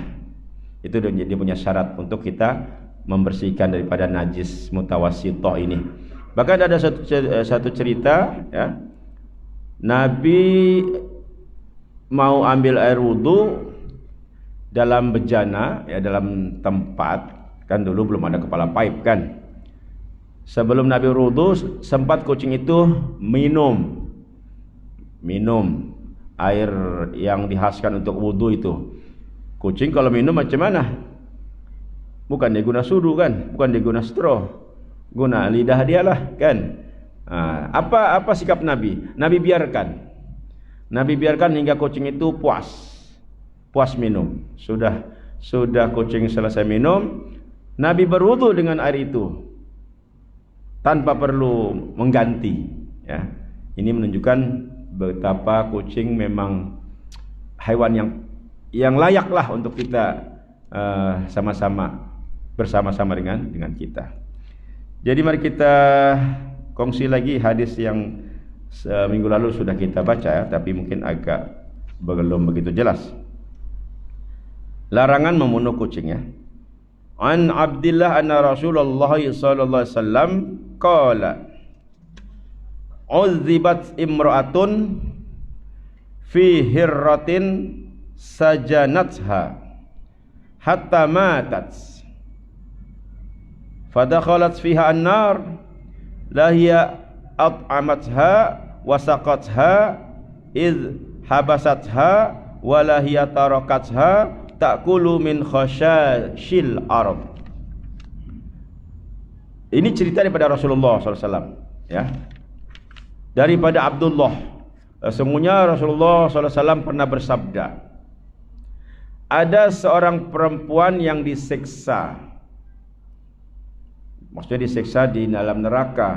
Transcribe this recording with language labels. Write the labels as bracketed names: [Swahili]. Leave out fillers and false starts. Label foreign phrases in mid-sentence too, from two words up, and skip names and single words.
[Malay] Itu dia punya syarat untuk kita membersihkan daripada najis mutawassithah ini. Bahkan ada satu cerita, ya, Nabi mau ambil air wudu dalam bejana, ya, dalam tempat, kan dulu belum ada kepala pipe, kan. Sebelum Nabi wudu sempat kucing itu minum air yang dikhaskan untuk wudu itu. Kucing kalau minum macam mana? Bukan dia guna sudu, kan, bukan dia guna straw, guna lidah dia lah, kan. Apa sikap Nabi? Nabi biarkan hingga kucing itu puas minum. Sudah kucing selesai minum, Nabi berwudu dengan air itu tanpa perlu mengganti, ya. Ini menunjukkan betapa kucing memang hewan yang layaklah untuk kita bersama-sama dengan kita. Jadi mari kita kongsi lagi hadis yang minggu lalu sudah kita baca, ya, tapi mungkin agak belum begitu jelas. Larangan membunuh kucing, ya. [Arabic] عن عبد الله أن رسول الله صلى الله عليه وسلم قال, عذبت امرأة في هرة سجنتها حتى ماتت فدخلت فيها النار لا هي أطعمتها وسقتها إذ حبستها ولا هي تركتها تأكل من خشاش الأرض. [Malay] Ini cerita daripada Rasulullah SAW, ya, daripada Abdullah. Sesungguhnya Rasulullah SAW pernah bersabda, ada seorang perempuan yang disiksa, maksudnya disiksa di dalam neraka.